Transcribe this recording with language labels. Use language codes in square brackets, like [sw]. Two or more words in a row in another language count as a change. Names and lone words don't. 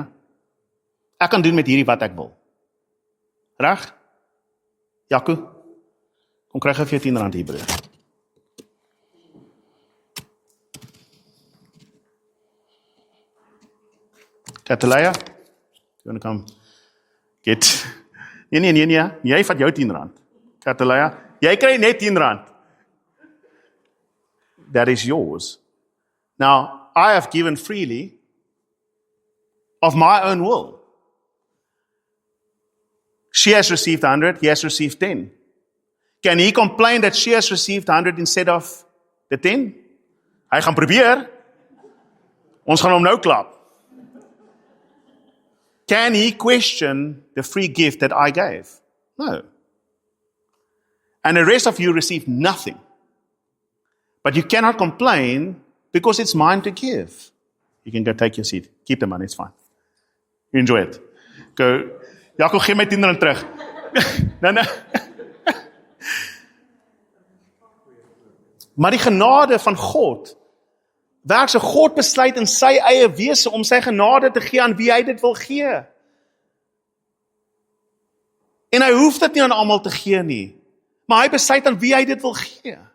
[af] Ek kan doen met hierdie wat ek wil. Reg? Jaco, kom kry gou vir jou R10 hier, broer. Catalaya, [en] you wanna come get... [af] Nee, jy vat jou R10. Catalaya, jy kry net R10. [en] That is yours. Now, I have given freely of my own will. She has received 100, he has received 10. Can he complain that she has received 100 instead of the 10? [af] Hy gaan probeer. Ons gaan hom nou klap. [en] Can he question the free gift that I gave? No. And the rest of you received nothing. But you cannot complain because it's mine to give. You can go take your seat. Keep the money, it's fine. You enjoy it. Go, [af] Jaco, gee my R10 terug. Nee. Maar die genade van God, werk so God besluit in sy eie wese om sy genade te gee aan wie hy dit wil gee. En hy hoef dit nie aan almal te gee nie, maar hy besluit aan wie hy dit wil gee.